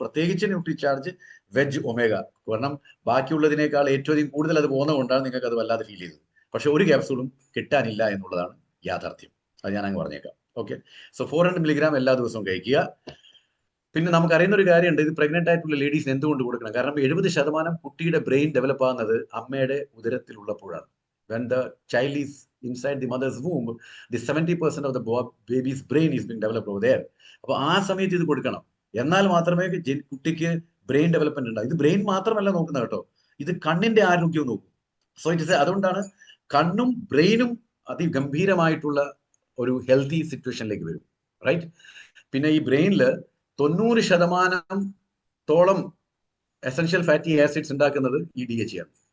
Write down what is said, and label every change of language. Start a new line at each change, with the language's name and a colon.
Malayalam: പ്രത്യേകിച്ച് Nutricharge veg omega. കാരണം ബാക്കിയുള്ളതിനേക്കാൾ ഏറ്റവും കൂടുതൽ അത് പോകുന്നതുകൊണ്ടാണ് നിങ്ങൾക്ക് അത് വല്ലാതെ ഫീൽ ചെയ്തത്. പക്ഷെ ഒരു ക്യാപ്സൂളും കിട്ടാനില്ല എന്നുള്ളതാണ് യാഥാർത്ഥ്യം. അത് ഞാൻ അങ്ങ് പറഞ്ഞേക്കാം. ഓക്കെ, സോ 400 mg എല്ലാ ദിവസവും കഴിക്കുക. പിന്നെ നമുക്കറിയുന്ന ഒരു കാര്യമുണ്ട്, ഇത് പ്രഗ്നന്റ് ആയിട്ടുള്ള ലേഡീസിന് എന്തുകൊണ്ട് കൊടുക്കണം? കാരണം 70% കുട്ടിയുടെ ബ്രെയിൻ ഡെവലപ്പ് ആകുന്നത് അമ്മയുടെ ഉദരത്തിലുള്ളപ്പോഴാണ്.
English: When the child is inside the mother's womb, the 70% of the baby's brain is being developed over there.
Malayalam: അപ്പൊ ആ സമയത്ത് ഇത് കൊടുക്കണം. എന്നാൽ മാത്രമേ കുട്ടിക്ക് ബ്രെയിൻ ഡെവലപ്മെന്റ് ഉണ്ടാവും. ഇത് ബ്രെയിൻ മാത്രമല്ല നോക്കുന്നത് കേട്ടോ, ഇത് കണ്ണിന്റെ ആരോഗ്യവും നോക്കും. സോ ഇറ്റ് അതുകൊണ്ടാണ് കണ്ണും ബ്രെയിനും അതിഗംഭീരമായിട്ടുള്ള ഒരു ഹെൽത്തി സിറ്റുവേഷനിലേക്ക് വരും. റൈറ്റ്. പിന്നെ ഈ ബ്രെയിനിൽ 90% എസെൻഷ്യൽ ഫാറ്റി ആസിഡ്സ് ഉണ്ടാക്കുന്നത് ഈ DHA ആണ്.